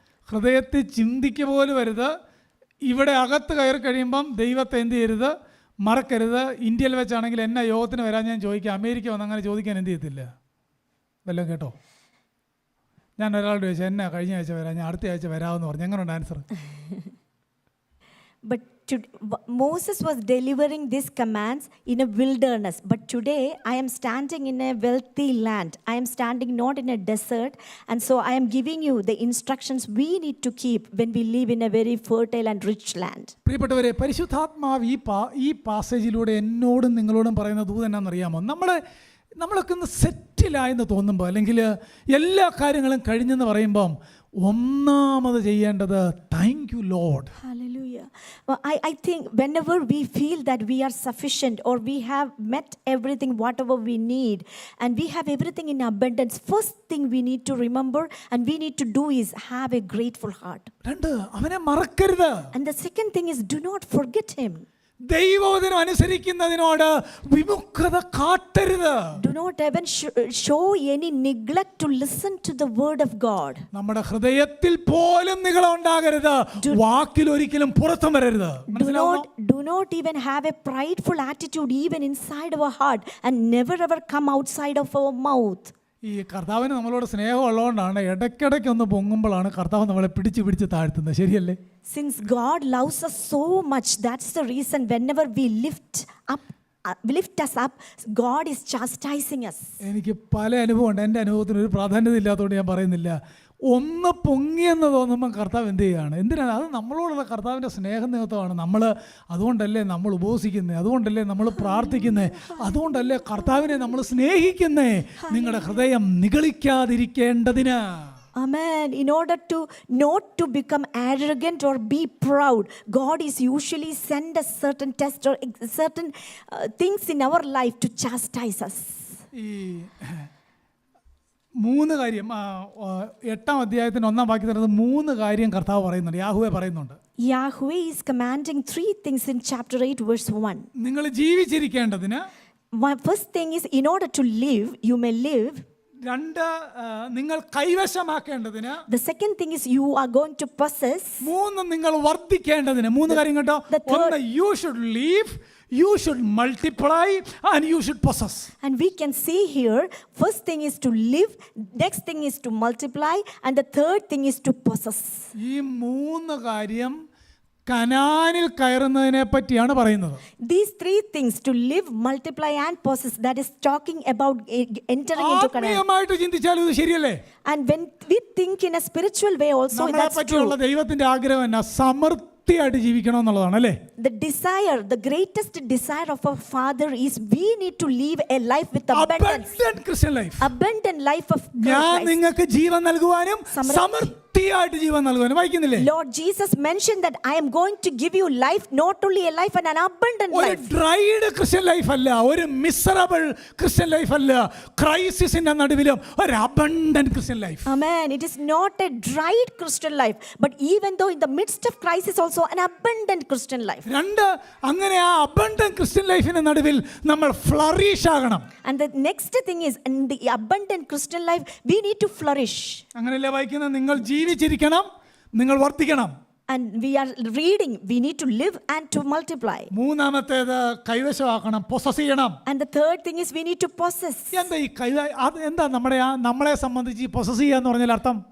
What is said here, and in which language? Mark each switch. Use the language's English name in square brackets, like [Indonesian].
[Malayalam] ഹൃദയത്തിൽ ചിന്തിക്കുക പോലും വരുത്. ഇവിടെ അകത്ത് കയറി കഴിയുമ്പം ദൈവത്തെ എന്ത് ചെയ്യരുത്, മറക്കരുത്. ഇന്ത്യയിൽ വെച്ചാണെങ്കിൽ എന്നാ യോഗത്തിന് വരാൻ ഞാൻ ചോദിക്കാം, അമേരിക്ക വന്ന് അങ്ങനെ ചോദിക്കാൻ എന്ത് ചെയ്യത്തില്ല. വല്ലതും കേട്ടോ? ഞാൻ ഒരാളോട് ചോദിച്ചു, എന്നാ കഴിഞ്ഞ ആഴ്ച വരാം, ഞാൻ അടുത്ത ആഴ്ച വരാമെന്ന് പറഞ്ഞു. എങ്ങനെയുണ്ട് answer? [English] But Moses was delivering these commands in a wilderness. But today I am standing in a wealthy land. I am standing not in a desert. And so I am giving you the instructions we need to keep when we live in a very fertile and rich land. [Malayalam] പ്രിയപ്പെട്ടവരെ, പരിശുദ്ധാത്മാവ് ഈ പാസേജിലൂടെ എന്നോടും നിങ്ങളോടും പറയുന്ന ദൂത് എന്നാണെന്നറിയാമോ? നമ്മളൊക്കെ ഒന്ന് സെറ്റിലായെന്ന് തോന്നുമ്പോൾ, അല്ലെങ്കിൽ എല്ലാ കാര്യങ്ങളും കഴിഞ്ഞെന്ന് പറയുമ്പം ഒന്നാമത് ചെയ്യേണ്ടത് [English] Thank you lord. Hallelujah. Well, I think whenever we feel that we are sufficient or we have met everything, whatever we need, and we have everything in abundance, first thing we need to remember and we need to do is have a grateful heart. [Malayalam] രണ്ട്, അവനെ മറക്കരുത്. [English] And the second thing is do not forget him. [Malayalam] ദൈവവചനം അനുസരിക്കുന്നതിനോട് വിമുഖത കാട്ടരുത്. [English] Do not even show any neglect to listen to the word of God. [Malayalam] നമ്മുടെ ഹൃദയത്തിൽ പോലും നിഗളം ഉണ്ടാകരുത്, വാക്കിൽ ഒരിക്കലും പുറത്തും വരരുത്. [English] Do not even have a prideful attitude even inside our heart and never ever come outside of our mouth. [Malayalam] ഈ കർത്താവിന് നമ്മളോട് സ്നേഹമുള്ളതുകൊണ്ടാണ് ഇടയ്ക്കിടയ്ക്ക് ഒന്ന് പൊങ്ങുമ്പോഴാണ് കർത്താവ് നമ്മളെ പിടിച്ച് താഴ്ത്തുന്നത്. ശരിയല്ലേ? [English] Since God loves us so much, that's the reason whenever we lift us up, God is chastising us. [Malayalam] എനിക്ക് പല അനുഭവമുണ്ട്. എൻ്റെ അനുഭവത്തിന് ഒരു പ്രാധാന്യത ഇല്ലാത്തതുകൊണ്ട് ഞാൻ പറയുന്നില്ല. ഒന്ന് പൊങ്ങിയെന്ന് തോന്നുമ്പോൾ കർത്താവ് എന്ത് ചെയ്യുകയാണ്? എന്തിനാണ്? അത് നമ്മളോടുള്ള കർത്താവിൻ്റെ സ്നേഹ നിമിത്തമാണ്. അതുകൊണ്ടല്ലേ നമ്മൾ ഉപവസിക്കുന്നത്, അതുകൊണ്ടല്ലേ നമ്മൾ പ്രാർത്ഥിക്കുന്നത്, അതുകൊണ്ടല്ലേ കർത്താവിനെ നമ്മൾ സ്നേഹിക്കുന്നത്, നിങ്ങളുടെ ഹൃദയം നിഗളിക്കാതിരിക്കേണ്ടതിന്. [English] Amen. In order to not to become arrogant or be proud, God is usually send us certain tests or certain things in our life to chastise us. [Malayalam] ഈ 3 കാര്യം 8-ാം അധ്യായത്തിന് 1-ാം വാക്യത്തിൽ 3 കാര്യം കർത്താവ് പറയുന്നുണ്ട്, യാഹ്വേ പറയുന്നുണ്ട്. [English] Yahweh is commanding 3 things in chapter 8 verse 1. [Malayalam] നിങ്ങൾ ജീവിച്ചിരിക്കേണ്ടതിന്. [English] First thing is in order to live, you may live. [Malayalam] 2, നിങ്ങൾ കൈവശമാക്കേണ്ടതിന്. [English] The second thing is you are going to possess. [Malayalam] 3, നിങ്ങൾ വർദ്ധിക്കേണ്ടതിന്. 3 കാര്യം കേട്ടോ. [English] 1, you should live, you should multiply and you should possess. And we can see here, first thing is to live, next thing is to multiply, and the third thing is to possess. [Malayalam] ഈ 3 കാര്യം കനാനിൽ കയറുന്നതിനെ പറ്റിയാണ് പറയുന്നത്. [English] These 3 things, to live, multiply and possess, that is talking about entering into Canaan. [Malayalam] ആത്മീയമായിട്ട് ചിന്തിച്ചാൽ ഇത് ശരിയല്ലേ? [English] And when we think in a spiritual way also, that's true. [Malayalam] ദൈവത്തിന്റെ ആഗ്രഹം എന്നാ? സമൃദ്ധിയായിട്ട് ജീവിക്കണം എന്നുള്ളതാണ്, അല്ലേ? [English] The desire, the greatest desire of our Father is we need to live a life with abundance. Abundant Christian life. Abundant life of [Malayalam] ഞാൻ [English] Christ. [Malayalam] നിങ്ങൾക്ക് ജീവൻ നൽകുവാനും സമൃദ്ധിയായിട്ട് ജീവൻ നൽകുവാനും. വായിക്കുന്നില്ലേ? [English] Lord Jesus mentioned that I am going to give you life, not only a life and an abundant [Malayalam] ഒരു [English] life. Dried Christian life [Malayalam] അല്ല, ഒരു [English] miserable Christian life [Malayalam] അല്ല, ക്രൈസിസിന്റെ നടുവിലും ഒരു [English] Abundant Christian life. Amen. It is not a dried Christian life, but even though in the midst of crisis also an abundant Christian life. [Malayalam] 2, അങ്ങനെ ആ [English] abundant Christian ലൈഫിന്റെ [Malayalam] നടുവിൽ നമ്മൾ ഫ്ലറിഷ് ആകണം. [English] And the next thing is, in the abundant Christian life we need to flourish. [Malayalam] അങ്ങനെയല്ലേ വായിക്കുന്നത്? നിങ്ങൾ ജീവിച്ചിരിക്കണം, നിങ്ങൾ വർദ്ധിക്കണം. [English] And we are reading, we need to live and to multiply. [Malayalam] 3-ാമത്തേത് കൈവശമാക്കണം, possess ചെയ്യണം. [English] And the third thing is we need to possess. [Malayalam] എന്താ ഈ എന്താ നമ്മളെ സംബന്ധിച്ച് ഈ പൊസസ് ചെയ്യുക എന്ന് പറഞ്ഞാൽ അർത്ഥം?